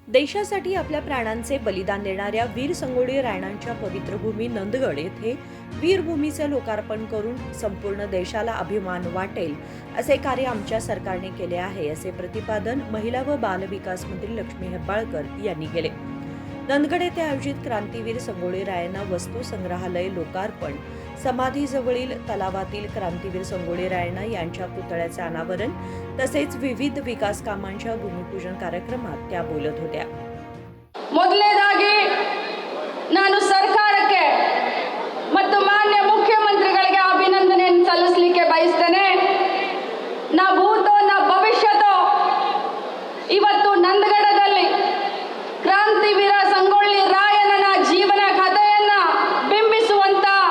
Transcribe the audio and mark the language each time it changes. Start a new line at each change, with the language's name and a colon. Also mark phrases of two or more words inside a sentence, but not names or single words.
Marathi: देशासाठी आपल्या प्राणांचे बलिदान देणाऱ्या वीर संगोळी रायणांच्या पवित्र भूमी नंदगड येथे वीरभूमीचे लोकार्पण करून संपूर्ण देशाला अभिमान वाटेल असे कार्य आमच्या सरकारने केले आहे, असे प्रतिपादन महिला व बाल विकास मंत्री लक्ष्मी हेब्बाळकर यांनी केले। नंदगड येथे आयोजित क्रांतीवीर संगोळी रायण्णा वस्तू संग्रहालय लोकार्पण, समाधीजवळील तलावातील क्रांतीवीर संगोळी रायण्णा यांच्या पुतळ्याचे अनावरण तसेच विविध विकास कामांच्या भूमिपूजन कार्यक्रमात त्या बोलत होत्या।
Kannada: ಮೊದಲನೇದಾಗಿ ನಾನು ಸರ್ಕಾರಕ್ಕೆ ಮತ್ತು ಮಾನ್ಯ ಮುಖ್ಯಮಂತ್ರಿಗಳಿಗೆ ಅಭಿನಂದನೆಯನ್ನು ಸಲ್ಲಿಸಲಿಕ್ಕೆ ಬಯಸ್ತೇನೆ।
Sanskrit: ನಾ ಭೂತೋ ನಾ ಭವಿಷ್ಯತೋ
Kannada: ಇವತ್ತು ನಂದಗಡದಲ್ಲಿ ಕ್ರಾಂತಿವೀರ ಸಂಗೊಳ್ಳಿ ರಾಯಣ್ಣನ ಜೀವನ ಕಥೆಯನ್ನ ಬಿಂಬಿಸುವಂತ